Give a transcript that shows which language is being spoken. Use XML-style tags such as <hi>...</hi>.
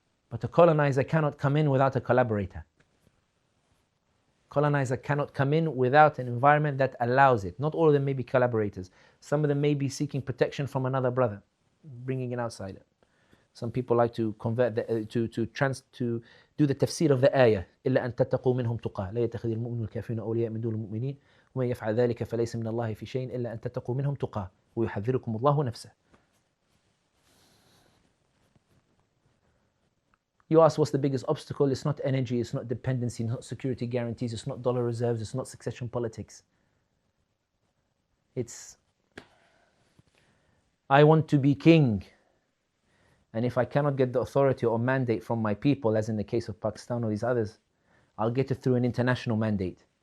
<en>But a colonizer cannot come in without a collaborator. Colonizer cannot come in without an environment that allows it. Not all of them may be collaborators. Some of them may be seeking protection from another brother, bringing an outsider. Some people like to convert to do the tafsir of the ayah.</en> <ar>إلا أن تتقوا منهم تقى لا يتخذ المؤمنون الكافرين أولياء من دون المؤمنين ومن يفعل ذلك فليس من الله في شيء إلا أن تتقوا منهم تقى ويحذركم الله نفسه.</ar> <en>You ask what's the biggest obstacle? It's not energy, it's not dependency, it's not security guarantees, it's not dollar reserves, it's not succession politics. It's, I want to be king. And if I cannot get the authority or mandate from my people, as in the case of Pakistan or these others, I'll get it through an international mandate.</en>